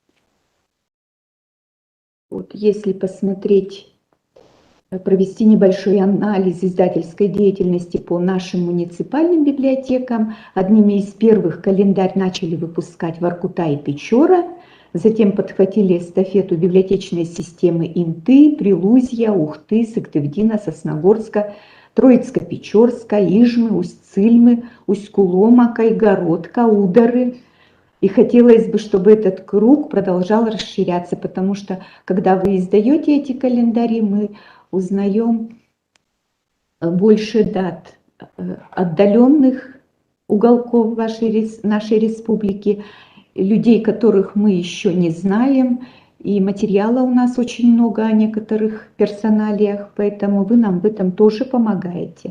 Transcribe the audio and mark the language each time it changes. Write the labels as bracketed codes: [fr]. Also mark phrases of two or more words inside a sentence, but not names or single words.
[ru] Вот, если посмотреть, провести небольшой анализ издательской деятельности по нашим муниципальным библиотекам. Одними из первых календарь начали выпускать Воркута и Печора, затем подхватили эстафету библиотечной системы Инты, Прилузья, Ухты, Сыктывдина, Сосногорска, Троицко-Печорска, Ижмы, Усть-Цильмы, Усть-Кулома, Кайгородка, Удары. И хотелось бы, чтобы этот круг продолжал расширяться, потому что, когда вы издаете эти календари, мы узнаем больше дат отдаленных уголков нашей республики, людей, которых мы еще не знаем, и материала у нас очень много о некоторых персоналиях, поэтому вы нам в этом тоже помогаете.